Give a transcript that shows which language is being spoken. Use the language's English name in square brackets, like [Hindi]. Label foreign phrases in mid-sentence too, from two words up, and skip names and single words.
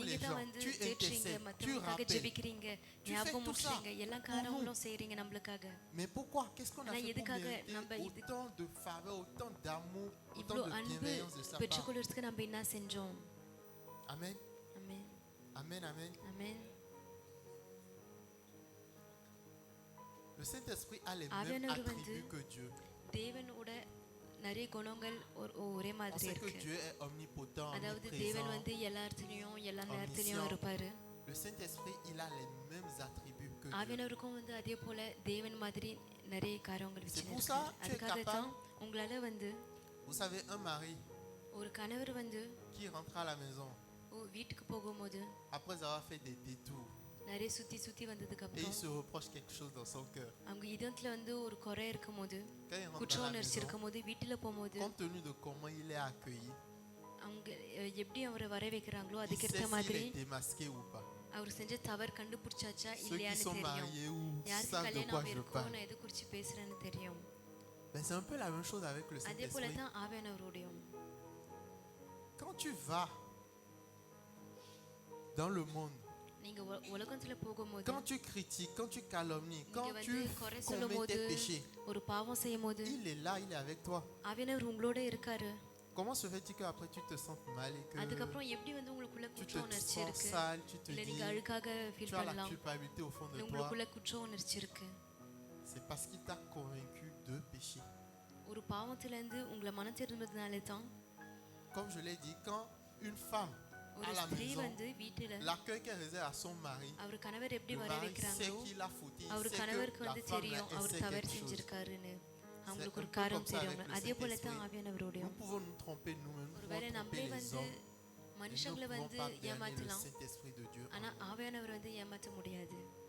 [Tamil] நீங்க [French] les [Tamil] தான் [French] gens, [Tamil] வந்து [French] tu [Tamil] தேற்றுறீங்க, [French] intercèdes, tu [Tamil] மத்தவங்களுக்காக [French] rappelles. [Tamil] ஜெபிக்கிறீங்க, [French] Tu [Tamil] ஞாபகம் [French] fais tout ça [Tamil] ஊட்டுறீங்க, எல்லா [French] pour [Tamil] காரியங்களும் செய்றீங்க நம்மளுக்காக. [French] Mais pourquoi? Qu'est-ce qu'on a [Tamil] ஆனா [French] fait pour [Tamil] எதுக்காக [French] mériter [Tamil] நம்ம இது [French] autant de faveur, autant d'amour, autant [Tamil] இவ்ளோ [French] de [Tamil] அன்பு [French] bienveillance de sa part? [Tamil] பெற்றுக்கொள்றதுக்கு நம்ம என்ன செஞ்சோம்? [French] Amen, [Tamil] ஆமென், [French] amen, amen. [Tamil] ஆமென். [French] Le Saint-Esprit a les mêmes [Tamil] ஆவியானவர் வந்து [French] attributs que Dieu. [Tamil] தேவனோட நிறைய குணங்கள் ஒரே [French] On [Tamil] மாதிரி [French] sait que [Tamil] இருக்கு. [French] Dieu est omnipotent, [Tamil] அதாவது தேவன் [French] omniprésent. [Tamil] வந்து எல்லா இடத்துலயும் எல்லா நேரத்துலயும் [French] omniscient. [Tamil] இருப்பாரு. [French] Le Saint-Esprit, il a les mêmes attributs que Dieu. [Tamil] ஆவியானவருக்கும் வந்து அதே போல தேவன் மாதிரி நிறைய காரியங்கள் [French] C'est [Tamil] வச்சிருக்காரு. [French] pour ça tu es [Tamil] அதுக்காக [French] capable. [Tamil] தான் உங்களால வந்து [French] Vous savez, un mari [Tamil] ஒரு கணவர் வந்து [French] qui rentre à la maison [Tamil] வீட்டுக்கு போகும்போது [French] après avoir fait des détours [Tamil] நிறைய சுத்தி வந்ததுக்கு [French] et il [Tamil] அப்புறம் [French] se reproche quelque chose dans son cœur. [Tamil] அவங்க இதயத்துல வந்து ஒரு குறை இருக்கும்போது, [French] Quand il rentre [Tamil] குற்ற [French] dans la [Tamil] உணர்ச்சி [French] maison, [Tamil] இருக்கும்போது, வீட்டுல போகும்போது [French] compte tenu de comment il est accueilli, [Tamil] அவங்க எப்படி அவரை வர வைக்கிறாங்களோ [French] il sait [Tamil] அதுக்கேற்ற [French] s'il [Tamil] மாதிரி [French] est démasqué ou pas. [Tamil] அவர் செஞ்ச தவறு கண்டுபிடிச்சாச்சா [French] Ceux qui [Tamil] இல்லையான்னு [French] sont [Tamil] தெரியும். [French] mariés ou [Tamil] யாருக்கு [French] savent de [Tamil] கல்யாணம் [French] quoi je [Tamil] ஆகிருக்கோ [French] parle. [Tamil] நான் எது குறிச்சு பேசுறேன்னு தெரியும். [French] Ben, c'est un peu la même chose avec le [Tamil] அதே போல [French] Saint-Esprit. [Tamil] தான் ஆவியானவரோடையும். [French] Quand tu vas dans le monde, [Tamil] நீங்க உலகத்துல போகும்போது, [French] quand tu critiques, quand tu calomnies, [Tamil] நீங்க [French] quand [Tamil] வந்து [French] tu [Tamil] குறை [French] commets [Tamil] சொல்லும்போது, [French] tes péchés, [Tamil] ஒரு பாவம் செய்யும்போது [French] il est là, il est avec toi. [Tamil] ஆவியானவர் உங்களோட இருக்காரு. [French] Comment se fait-il qu'après tu te sentes mal et que [Tamil] அதுக்கப்புறம் எப்படி வந்து உங்களுக்குள்ள [French] tu [Tamil] குற்ற [French] te [Tamil] உணர்ச்சி [French] sens [Tamil] இருக்கு, [French] sale, tu te [Tamil] இல்ல [French] dis, [Tamil] நீங்க அழுக்காக ஃபீல் [French] tu as la [Tamil] பண்ணலாம், [French] culpabilité au fond de [Tamil] இல்ல [French] toi? [Tamil] உங்களுக்குள்ள குற்ற உணர்ச்சி இருக்கு. [French] C'est parce qu'il t'a convaincu de péché. [Tamil] ஒரு பாவத்துல இருந்து உங்களை மனம் திரும்புறதுனால தான் [French] Comme je l'ai dit, quand une femme [Tamil] ஒரு [French] à la [Tamil] ஸ்திரீ [French] maison, [Tamil] வந்து வீட்டுல [French] l'accueil qu'elle réserve à son mari, [Tamil] அவர் கணவர் எப்படி [French] le [Tamil] வர [French] mari sait [Tamil] வைக்கிறாங்களோ [French] qu'il a fauté, il [Tamil] அவர் [French] sait [Tamil] கணவருக்கு [French] que la [Tamil] வந்து [French] femme là, [Tamil] தெரியும் [French] elle [Tamil] அவர் [French] sait [Tamil] தவறு [French] quelque chose. [Tamil] செஞ்சிருக்காருன்னு. அவங்களுக்கு [French] un [Tamil] ஒரு [French] peu [Tamil] காரணம் [French] comme ça [Tamil] தெரியும். [French] avec le [Tamil] அதே போல தான் [French] Saint-Esprit. [Tamil] ஆவியானவரோடையும். [French] Nous pouvons nous tromper nous-mêmes, nous [Tamil] ஒருவேளை [French] pouvons [Tamil] நம்மளே [French] tromper les [Tamil] வந்து [French] hommes, mais nous [Tamil] மனுஷங்களை [French] ne pouvons [Tamil] வந்து [French] pas berner le [Tamil] ஏமாத்தலாம். [French] Saint-Esprit de Dieu. [Tamil] ஆனா ஆவியானவர் வந்து ஏமாற்ற முடியாது.